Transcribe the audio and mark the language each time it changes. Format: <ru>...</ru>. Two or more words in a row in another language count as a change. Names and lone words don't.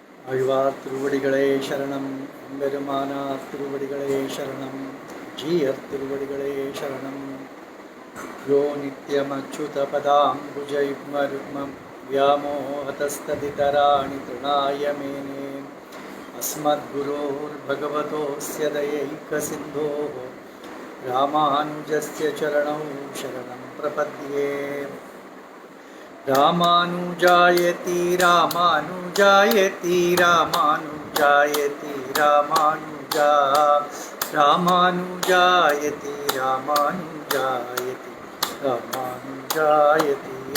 <ta>ஆழ்வார் திருவடிகளே சரணம். எம்பெருமானார் திருவடிகளே சரணம். ஜீயர் திருவடிகளே சரணம்.</ta> <sa>यो नित्यमच्युतपदाम्बुजयुग्मरुक्मम् व्यामोहतस्तदितराणि तृणाय मेने अस्मद्गुरोर्भगवतोऽस्य दयैकसिन्धोः रामानुजस्य चरणौ शरणं प्रपद्ये. रामानुजायति रामानुजायति रामानुजायति रामानुजा रामानुजायति रामानुजायति रामानुजायति</sa>